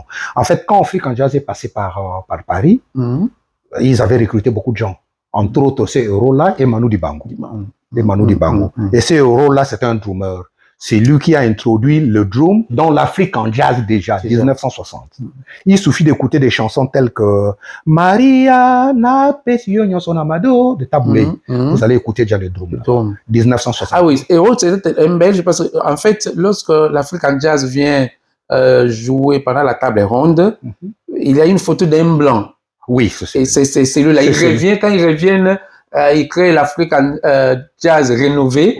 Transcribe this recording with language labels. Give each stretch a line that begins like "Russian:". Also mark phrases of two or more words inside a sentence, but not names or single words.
French: En fait, quand African Jazz est passé par Paris, ils avaient recruté beaucoup de gens. Entre autres, ce Hérold-là et Manu Dibango. Et ce Hérold-là, c'était un drummer. C'est lui qui a introduit le drum dans l'Afrique en jazz déjà, 1960. Il suffit d'écouter des chansons telles que Maria na pesio nyoson amado de Taboulé. Vous allez écouter déjà le drum. 1960. Ah oui, et c'était un belge parce qu'en fait, lorsque l'Afrique en jazz vient jouer pendant la table ronde, il y a une photo d'un blanc. Oui, c'est celui-là. Quand ils reviennent, il crée l'Afrique Jazz rénové.